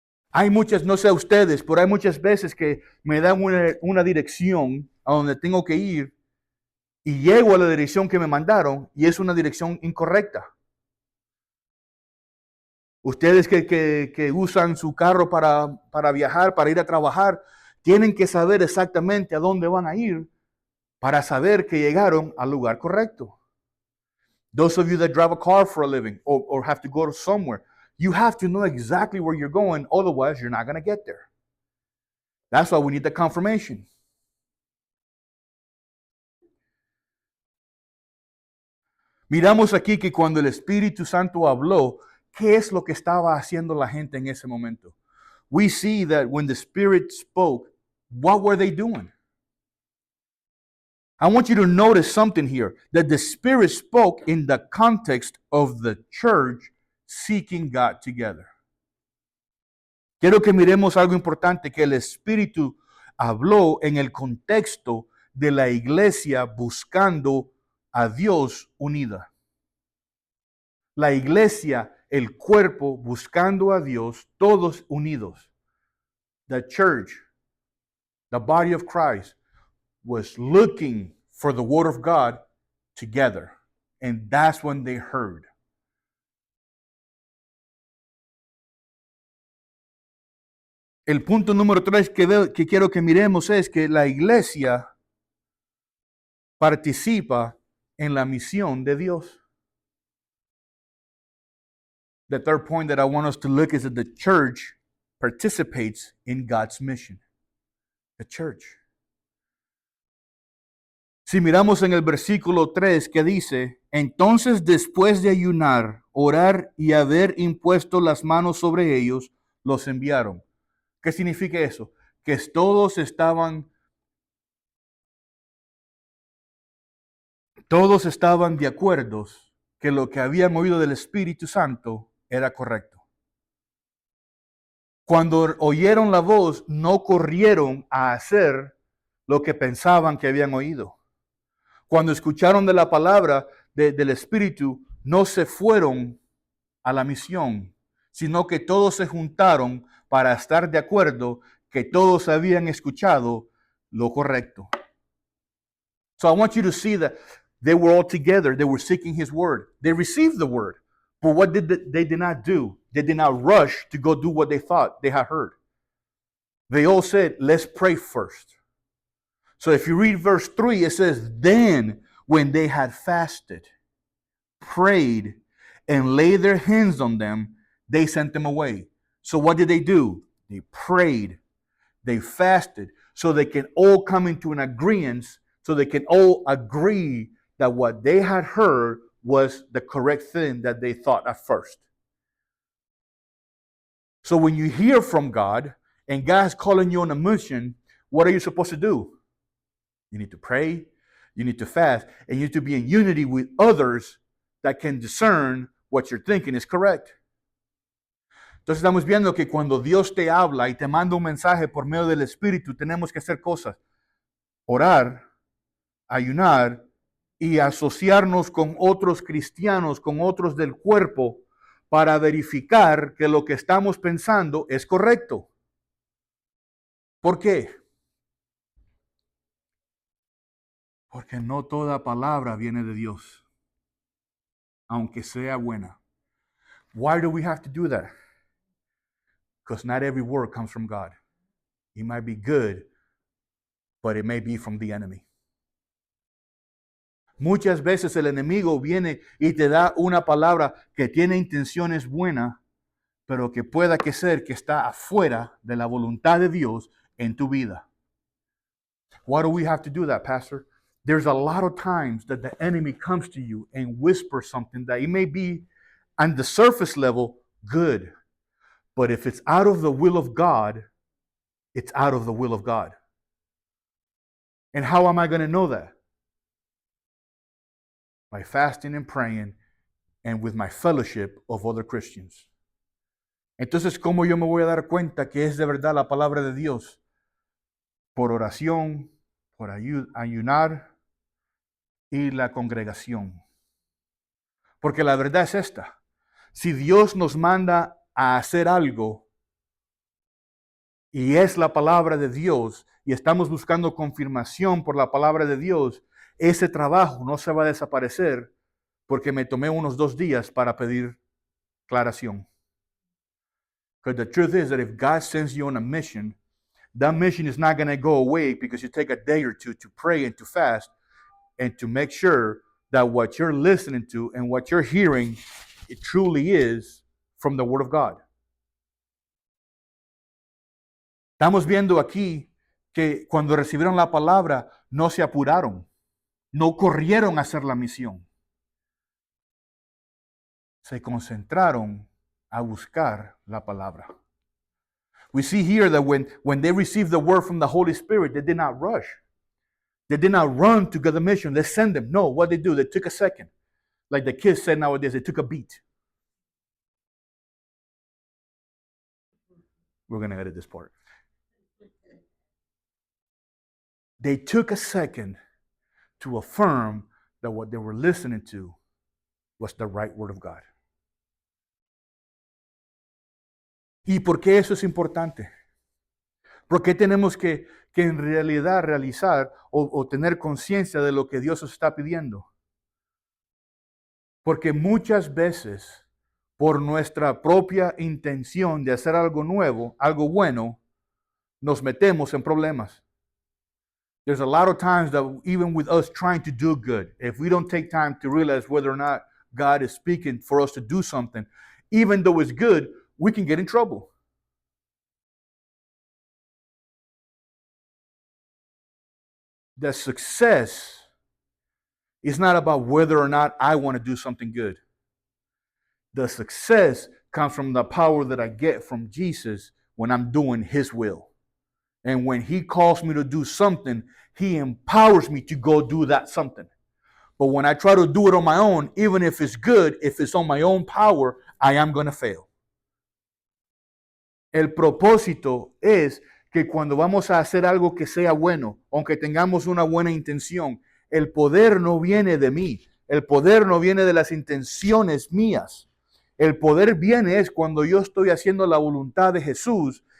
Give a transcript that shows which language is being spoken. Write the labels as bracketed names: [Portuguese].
[Spanish] Hay muchas, no sé ustedes, pero hay muchas veces que me dan una dirección a donde tengo que ir y llego a la dirección que me mandaron y es una dirección incorrecta. Ustedes que usan su carro para viajar, para ir a trabajar, tienen que saber exactamente a dónde van a ir para saber que llegaron al lugar correcto. [English] Those of you that drive a car for a living or have to go to somewhere, you have to know exactly where you're going, otherwise you're not going to get there. That's why we need the confirmation. [Spanish] Miramos aquí que cuando el Espíritu Santo habló, ¿qué es lo que estaba haciendo la gente en ese momento? [English] We see that when the Spirit spoke, what were they doing? I want you to notice something here, that the Spirit spoke in the context of the church seeking God together. [Spanish] Quiero que miremos algo importante, que el Espíritu habló en el contexto de la iglesia buscando a Dios unida. La iglesia, el cuerpo, buscando a Dios, todos unidos. [English] The church, the body of Christ, was looking for the word of God together. And that's when they heard. [Spanish] El punto número 3 que quiero que miremos es que la iglesia participa en la misión de Dios. [English] The third point that I want us to look is that the church participates in God's mission. The church. [Spanish] Si miramos en el versículo 3 que dice, entonces después de ayunar, orar y haber impuesto las manos sobre ellos, los enviaron. ¿Qué significa eso? Que todos estaban de acuerdo que lo que habían oído del Espíritu Santo era correcto. Cuando oyeron la voz, no corrieron a hacer lo que pensaban que habían oído. Cuando escucharon de la palabra del Espíritu, no se fueron a la misión, sino que todos se juntaron para estar de acuerdo que todos habían escuchado lo correcto. [English] So I want you to see that they were all together. They were seeking His word. They received the word. But what they did not do? They did not rush to go do what they thought they had heard. They all said, let's pray first. So if you read verse 3, it says, then when they had fasted, prayed, and laid their hands on them, they sent them away. So what did they do? They prayed, they fasted, so they can all come into an agreement, so they can all agree that what they had heard was the correct thing that they thought at first. So when you hear from God, and God's calling you on a mission, what are you supposed to do? You need to pray, you need to fast, and you need to be in unity with others that can discern what you're thinking is correct. [Spanish] Entonces estamos viendo que cuando Dios te habla y te manda un mensaje por medio del Espíritu, tenemos que hacer cosas. Orar, ayunar y asociarnos con otros cristianos, con otros del cuerpo, para verificar que lo que estamos pensando es correcto. ¿Por qué? Porque no toda palabra viene de Dios, aunque sea buena. [English] Why do we have to do that? Because not every word comes from God. It might be good, but it may be from the enemy. [Spanish] Muchas veces el enemigo viene y te da una palabra que tiene intenciones buenas, pero que pueda que ser que está afuera de la voluntad de Dios en tu vida. [English] Why do we have to do that, Pastor? There's a lot of times that the enemy comes to you and whispers something that it may be on the surface level good, but if it's out of the will of God, it's out of the will of God. And how am I going to know that? By fasting and praying and with my fellowship of other Christians. [Spanish] Entonces, ¿cómo yo me voy a dar cuenta que es de verdad la palabra de Dios? Por oración, por ayunar y la congregación. Porque la verdad es esta. Si Dios nos manda a hacer algo y es la palabra de Dios y estamos buscando confirmación por la palabra de Dios, ese trabajo no se va a desaparecer porque me tomé unos 2 días para pedir aclaración. [English] Because the truth is that if God sends you on a mission, that mission is not going to go away because you take a day or two to pray and to fast and to make sure that what you're listening to and what you're hearing, it truly is from the Word of God. [Spanish] Estamos viendo aquí que cuando recibieron la palabra, no se apuraron, no corrieron a hacer la misión. Se concentraron a buscar la palabra. [English] We see here that when they received the word from the Holy Spirit, they did not rush. They did not run to get the mission. They sent them. No, what they do, they took a second. Like the kids said nowadays, they took a beat. We're going to edit this part. They took a second to affirm that what they were listening to was the right word of God. [Spanish] ¿Y por qué eso es importante? ¿Por qué tenemos que en realidad realizar o tener conciencia de lo que Dios nos está pidiendo? Porque muchas veces, por nuestra propia intención de hacer algo nuevo, algo bueno, nos metemos en problemas. [English] There's a lot of times that even with us trying to do good, if we don't take time to realize whether or not God is speaking for us to do something, even though it's good, we can get in trouble. The success is not about whether or not I want to do something good. The success comes from the power that I get from Jesus when I'm doing His will. And when He calls me to do something, He empowers me to go do that something. But when I try to do it on my own, even if it's good, if it's on my own power, I am going to fail. [Spanish] El propósito es que cuando vamos a hacer algo que sea bueno, aunque tengamos una buena intención, el poder no viene de mí. El poder no viene de las intenciones mías. El poder viene es cuando yo estoy haciendo la voluntad de Jesús.